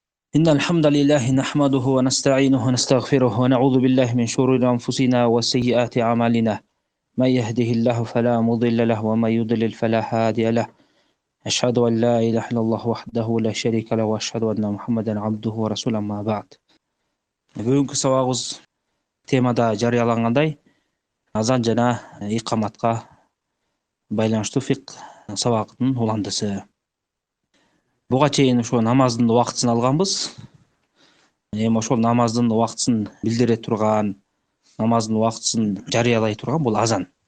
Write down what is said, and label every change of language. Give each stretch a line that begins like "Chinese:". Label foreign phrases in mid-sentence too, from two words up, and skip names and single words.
Arabic: إن الحمد لله نحمده ونستعينه ونستغفره ونعوذ بالله من شرور أنفسنا وسيئات أعمالنا. من يهده الله فلا مضل له ومن يضلل فلا هادي له. أشهد أن لا إله إلا الله وحده لا شريك له وأشهد أن محمدا عبده ورسوله أما بعد.
Kazakh: Бүгінгі сабағымыз темада жарияланғандай
Kyrgyz: азан жана икаматқа байланыштуу фикх сабагынын уландысы. Буга чейин ошо намаздын убактысын алганбыз. Эми ошол намаздын убактысын билдире турган, намаздын убактысын жарыялай турган бул азан.